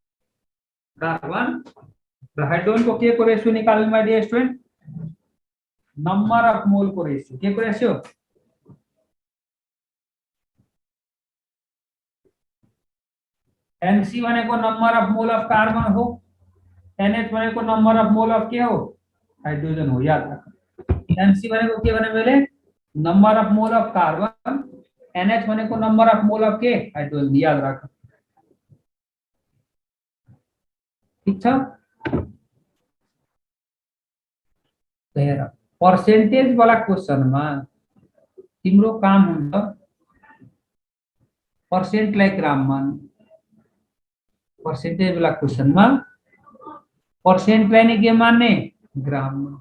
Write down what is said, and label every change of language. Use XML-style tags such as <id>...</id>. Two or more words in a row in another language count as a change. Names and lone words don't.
<ne>कार्बन र हाइड्रोजन को के को रेशियो निकाल्नु</ne> <en>my dear student number of mole</en> <ne>को रेशियो के को रेशियो NC भनेको</ne> <en>number of mole of carbon</en> <ne>हो, NH भनेको</ne> <en>number of mole of</en> <ne>के हो हाइड्रोजन हो,</ne> <hi>याद रख।</hi> <ne>NC भनेको के भने मैले</ne> <en>number of mole of carbon,</en> <ne>NH भनेको</ne> <en>number of mole of</en> <ne>के हाइड्रोजन,</ne> <hi>याद रख।</hi> <ne>ठीक छ। हेर पर्सेन्टेज वाला क्वेशनमा तिम्रो काम हुन्छ पर्सेन्टलाई ग्राम मान, पर्सेन्टेज वाला क्वेशनमा पर्सेन्टलाई नै के मान्ने ग्राम।</ne>